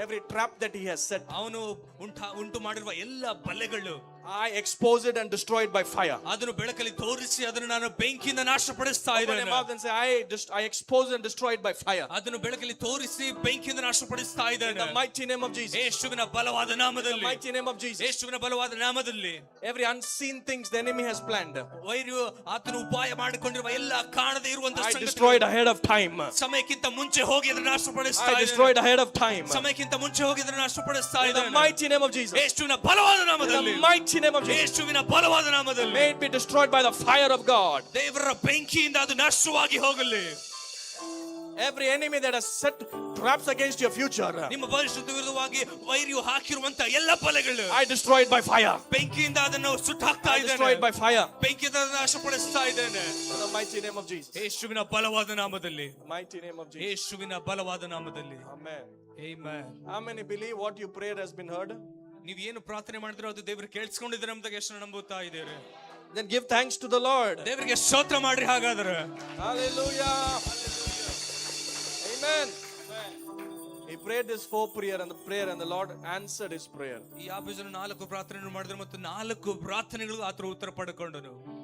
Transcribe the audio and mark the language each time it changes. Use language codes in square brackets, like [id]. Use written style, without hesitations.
[en] every trap that he has set, [kn] ಅವನು ಉಂಟು ಮಾಡಿರುವ ಎಲ್ಲ ಬಲೆಗಳು, [en] I expose it and destroy it by fire. [kn] ಅದನ್ನು ಬೆಳಕಲ್ಲಿ ತೋರಿಸಿ ಅದನ್ನು ನಾನು ಬೆಂಕಿಯಿಂದ ನಾಶಪಡಿಸ್ತಾ [en] Open your [kn] ಇದ್ದೇನೆ. [en] mouth and say, I expose and destroy it by fire. [kn] ಅದನ್ನು ಬೆಳಕಲ್ಲಿ ತೋರಿಸಿ ಬೆಂಕಿಯಿಂದ ನಾಶಪಡಿಸ್ತಾ [en] In [kn] ಇದ್ದೇನೆ. [en] the mighty name of Jesus. [kn] ಯೇಸುವಿನ ಬಲವಾದ [en] In the [kn] ನಾಮದಲ್ಲಿ, [en] mighty name of Jesus. [kn] ಯೇಸುವಿನ ಬಲವಾದ ನಾಮದಲ್ಲಿ [en] Every unseen things the enemy has planned, [kn] ವೈರಿಯು ಆತನು ಉಪಾಯ ಮಾಡಿಕೊಂಡಿರುವ ಎಲ್ಲ ಕಾಣದೇ ಇರುವಂತಹ ಮಾಡುವಂತ [en] I [kn] ಸಂಗತಿಗಳು [en] destroyed ahead of time. [kn] ಸಮಯಕ್ಕಿಂತ ಮುಂಚೆ ಹೋಗಿ ಅದನ್ನು ನಾಶಪಡಿಸ್ತಾ [en] I [kn] ಇದ್ದೇನೆ. [en] destroyed ahead of time. [kn] ಸಮಯಕ್ಕಿಂತ ಮುಂಚೆ ಹೋಗಿ ಅದನ್ನು ನಾಶಪಡಿಸ್ತಾ [en] In the [kn] ಇದ್ದೇನೆ. [en] mighty name of Jesus. [kn] ಯೇಸುವಿನ ಬಲವಾದ [en] In [kn] ನಾಮದಲ್ಲಿ, [en] the mighty name of Jesus. [kn] ಯೇಸುವಿನ ಬಲವಾದ ನಾಮದಲ್ಲಿ [en] May it be destroyed by the fire of God. [kn] ದೇವರ ಬೆಂಕಿಯಿಂದ ಅದು ನಾಶವಾಗಿ ಹೋಗಲಿ. [en] Every enemy that has set traps against your future, [kn] ನಿಮ್ಮ ಭವಿಷ್ಯದ ವಿರುದ್ಧವಾಗಿ ವೈರಿಯು ಹಾಕಿರುವಂತ ಎಲ್ಲ ಬಲೆಗಳು [en] I destroy it by fire. [kn] ಬೆಂಕಿಯಿಂದ ಅದನ್ನು ಸುಟ್ಟಾಕ್ತಾ [en] I destroy it [kn] ಇದ್ದೇನೆ. [en] by fire. [kn] ಬೆಂಕಿಯಿಂದ ಅದನ್ನು ನಾಶಪಡಿಸ್ತಾ ಇದ್ದೇನೆ. [en] In the mighty name of Jesus. [kn] ಯೇಸುವಿನ ಬಲವಾದ ನಾಮದಲ್ಲಿ, [en] Mighty name of Jesus. [kn] ಯೇಸುವಿನ ಬಲವಾದ ನಾಮದಲ್ಲಿ. [en] Amen. [kn] Amen. [en] How many believe what you prayed has been heard? [kn] ನೀವು ಏನು ಪ್ರಾರ್ಥನೆ ಮಾಡಿದ್ರೋ ಅದು ದೇವರು ಕೇಳಿಸ್ಕೊಂಡಿದ್ದಾರೆ ಅಂತ ಎಷ್ಟು ನಂಬುತ್ತಾ ಇದ್ದೀರಿ? [en] Then give thanks to the Lord. [kn] ದೇವರಿಗೆ ಸ್ತೋತ್ರ ಮಾಡ್ರಿ ಹಾಗಾದ್ರೆ. [en] Hallelujah. Amen. He prayed this 4 prayer and the Lord answered his prayer. [kn] ಈ ಯಾಬೇಜನು 4 ಪ್ರಾರ್ಥನೆಗಳನ್ನು ಮಾಡಿದ್ರು ಮತ್ತು 4 ಪ್ರಾರ್ಥನೆಗಳು ಆತನ ಉತ್ತರ ಪಡೆದುಕೊಂಡನು.